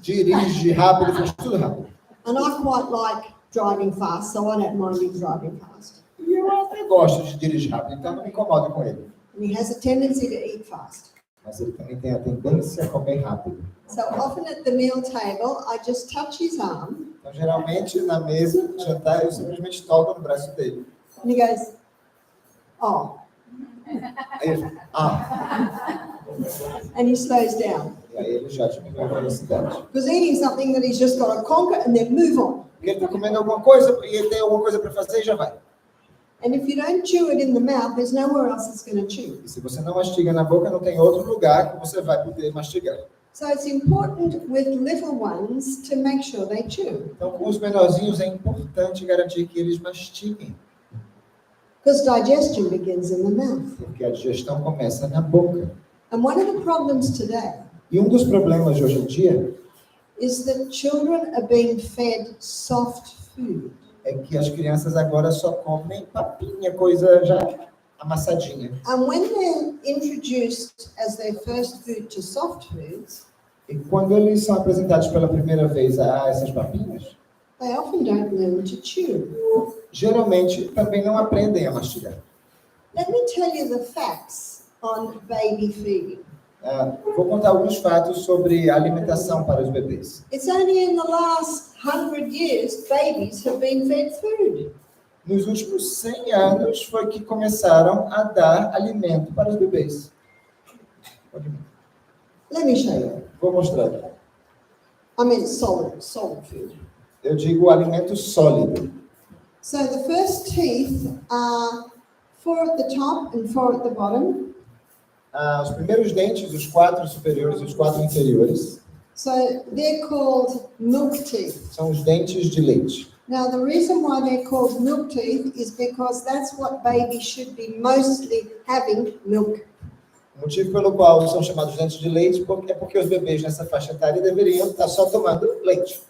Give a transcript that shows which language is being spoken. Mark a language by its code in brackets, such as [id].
[pt] dirige rápido, faz tudo rápido. [en] And I quite like driving fast, so I don't mind him driving fast. [pt] E eu até gosto de dirigir rápido, então não me incomodo com ele. [en] And he has a tendency to eat fast. [pt] Mas ele também tem a tendência a comer rápido. [en] So often at the meal table, I just touch his arm, [pt] Então, geralmente, na mesa de jantar, eu simplesmente toco no braço dele. [en] and he goes, oh, [pt] Aí ele fala, [en] and he slows down. [pt] E aí ele já diminui a velocidade. [en] Because eating something that he's just got to conquer and then move on. [pt] Porque ele está comendo alguma coisa e ele tem alguma coisa para fazer e já vai. [en] And if you don't chew it in the mouth, there's nowhere else it's going to chew. [pt] E se você não mastiga na boca, não tem outro lugar que você vai poder mastigar. [en] So it's important with little ones to make sure they chew. [pt] Então, com os menorzinhos, é importante garantir que eles mastiguem. [en] Because digestion begins in the mouth. [pt] Porque a digestão começa na boca. [en] And one of the problems today [pt] E um dos problemas de hoje em dia [en] is that children are being fed soft food. [pt] é que as crianças agora só comem papinha, coisa já amassadinha. [en] And when they're introduced as their first food to soft foods, [pt] E quando eles são apresentados pela primeira vez a essas papinhas, [en] they often don't learn to chew. [pt] geralmente também não aprendem a mastigar. [en] Let me tell you the facts on baby feeding. [pt] Vou contar alguns fatos sobre a alimentação para os bebês. [en] It's only in the last 100 years babies have been fed food. [pt] Nos últimos 100 anos foi que começaram a dar alimento para os bebês. [en] Let me show you. [pt] Vou mostrar. [en] I mean solid food. [pt] Eu digo alimento sólido. [en] So the first teeth are 4 at the top and 4 at the bottom. [pt] Os primeiros dentes, os 4 superiores e os 4 inferiores, [en] So they're called milk teeth. [pt] são os dentes de leite. [en] Now the reason why they're called milk teeth is because that's what babies should be mostly having, milk. [pt] O motivo pelo qual são chamados dentes de leite é porque os bebês nessa faixa etária deveriam estar só tomando leite.